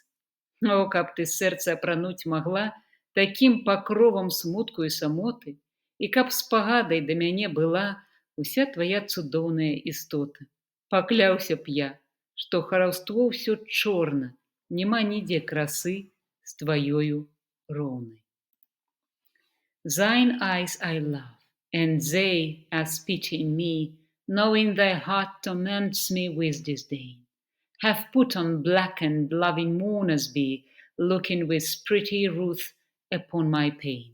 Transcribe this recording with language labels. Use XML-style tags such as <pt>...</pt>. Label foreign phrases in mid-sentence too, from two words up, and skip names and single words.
<be>О, каб ты сэрца апрануць магла такім пакровам смутку і самоты, і каб спагадай да мяне была уся твая цудоўная істота. Пакляўся б я, што хараство ўсё чорна, няма нідзе красы з тваёю роўнай.</be> <en>Thine eyes I love, and they, as pity in me, knowing thy heart torments me with disdain, have put on black and loving mourners be, looking with pretty ruth upon my pain.</en>